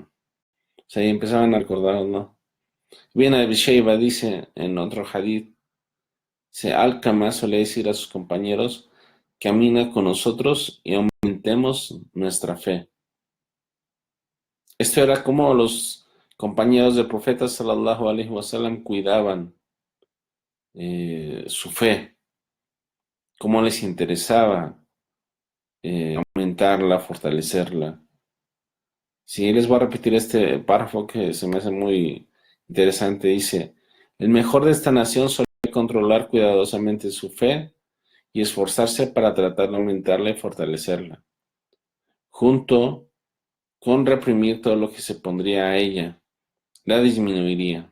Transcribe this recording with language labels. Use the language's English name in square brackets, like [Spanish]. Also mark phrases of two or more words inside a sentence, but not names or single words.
[Spanish] O sea, y empezaban a recordar, ¿no? Bien, Abi Shayba dice en otro hadith, Alcama solía decir a sus compañeros, camina con nosotros y aumentemos nuestra fe. Esto era como los compañeros del profeta [Arabic] صلى الله عليه وسلم [Spanish] cuidaban su fe, cómo les interesaba aumentarla, fortalecerla. Sí, les voy a repetir este párrafo que se me hace muy interesante. Dice, el mejor de esta nación solía controlar cuidadosamente su fe y esforzarse para tratar de aumentarla y fortalecerla, junto con reprimir todo lo que se pondría a ella, la disminuiría.